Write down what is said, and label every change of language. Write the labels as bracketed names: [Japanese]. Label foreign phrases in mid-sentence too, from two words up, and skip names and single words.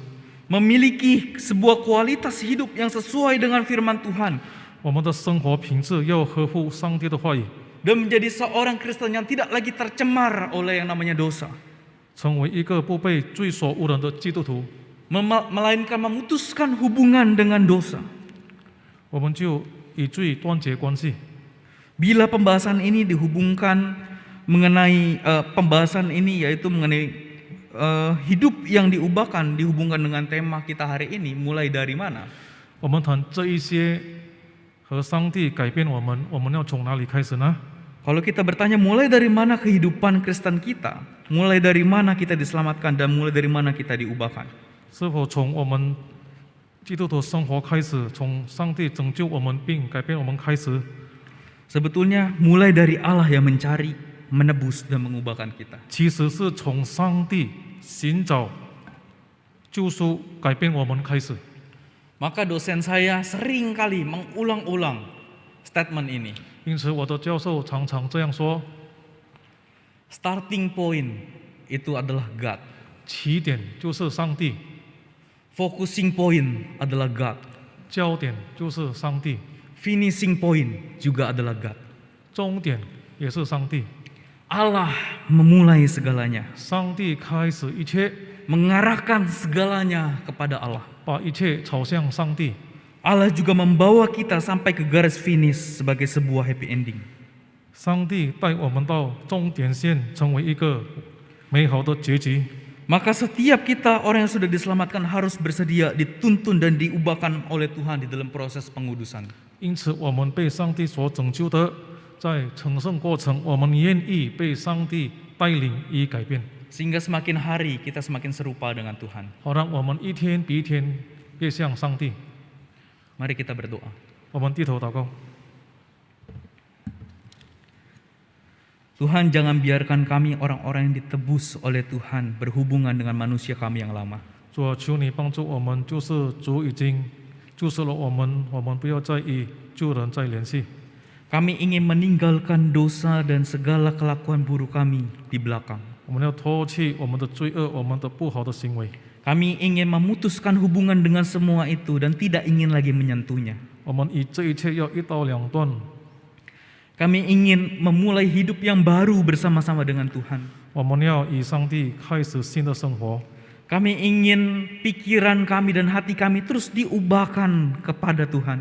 [Indonesian] Memiliki sebuah kualitas hidup yang sesuai dengan firman Tuhan. [Chinese] 我们的生活品质要合乎上帝的话语， [Indonesian] Dan menjadi seorang Kristen yang tidak lagi tercemar oleh yang namanya dosa. [Chinese] 成为一个不被罪所污染的基督徒， [Indonesian] Melainkan memutuskan hubungan dengan dosa. [Chinese] 我们就与罪断绝关系。 [Indonesian] Bila pembahasan ini dihubungkan mengenai pembahasan ini yaitu mengenai hidup yang diubahkan dihubungkan dengan tema kita hari ini, mulai dari mana? [Chinese] 我们谈这一些和上帝改变我们要从哪里开始呢？ [Indonesian] Kalau kita bertanya mulai dari mana kehidupan Kristen kita, mulai dari mana kita diselamatkan dan mulai dari mana kita diubahkan? [Chinese] 是否从我们基督徒生活开始，从上帝拯救我们并改变我们开始？ [Indonesian] Sebetulnya mulai dari Allah yang mencari, menebus, dan mengubahkan kita. [Chinese] 其实是从上帝寻找救赎、改变我们开始。 [Indonesian] Maka dosen saya sering kali mengulang-ulang statement ini. [Chinese] 因此，我的教授常常这样说： [English] Starting point [Indonesian] itu adalah God. [Chinese] 起点就是上帝， [English] Focusing point [Indonesian] adalah God. [Chinese] 焦点就是上帝， [English] Finishing point [Indonesian] juga adalah God. [Chinese] 终点也是上帝。 [Indonesian] Allah memulai segalanya, [Chinese] 上帝开始一切， [Indonesian] mengarahkan segalanya kepada Allah. [Chinese] 把一切朝向上帝。 [Indonesian] Allah juga membawa kita sampai ke garis finish sebagai sebuah [English] happy ending. [Chinese] 上帝带我们到终点线，成为一个美好的结局。 [Indonesian] Maka setiap kita orang yang sudah diselamatkan harus bersedia dituntun dan diubahkan oleh Tuhan di dalam proses pengudusan. [Chinese] 因此，我们被上帝所拯救的，在成圣过程，我们愿意被上帝带领与改变， [Indonesian] Sehingga semakin hari kita semakin serupa dengan Tuhan. [Chinese] 好让我们一天比一天越像上帝。 [Indonesian] Mari kita berdoa. [Chinese] 我们低头祷告， [Indonesian] Tuhan, jangan biarkan kami orang-orang yang ditebus oleh Tuhan berhubungan dengan manusia kami yang lama. [Chinese] 主啊，求你帮助我们，就是主已经救赎了我们，我们不要再与旧人再联系。 [Indonesian] Kami ingin meninggalkan dosa dan segala kelakuan buruk kami di belakang. [Chinese] 我们要脱去我们的罪恶，我们的不好的行为。 [Indonesian] Kami ingin memutuskan hubungan dengan semua itu dan tidak ingin lagi menyentuhnya. [Chinese] 我们以这一切要一刀两断。 [Indonesian] Kami ingin memulai hidup yang baru bersama-sama dengan Tuhan. [Chinese] 我们要与上帝开始新的生活。 [Indonesian] Kami ingin pikiran kami dan hati kami terus diubahkan kepada Tuhan.